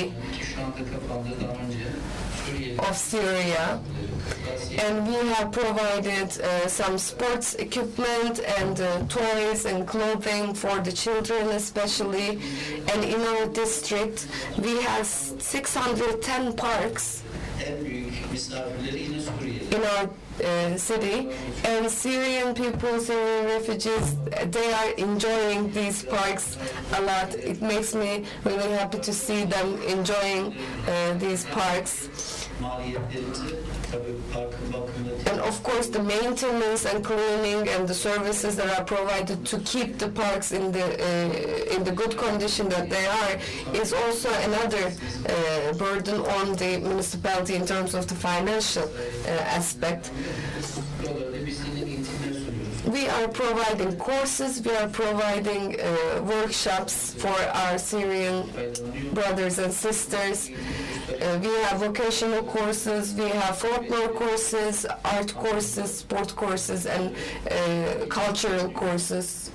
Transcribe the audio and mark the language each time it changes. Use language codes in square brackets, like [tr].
[tr] ki şu anda kapandı daha önce Suriye'de [en] of Syria. And we have provided some sports equipment and toys and clothing for the children especially. And in our district, we have 610 parks [tr] en büyük misafirleri yine Suriye'de. [en] in our city. And Syrian people, Syrian refugees, they are enjoying these parks a lot. It makes me really happy to see them enjoying these parks. [tr] Maliyetlerimizi tabii parkın bakımında [en] And of course, the maintenance and cleaning and the services that are provided to keep the parks in the good condition that they are is also another burden on the municipality in terms of the financial aspect. [tr] buralarda biz yine eğitimler sunuyoruz. [en] We are providing courses, we are providing workshops for our Syrian brothers and sisters. We have vocational courses, we have folklore courses, art courses, sport courses, and cultural courses.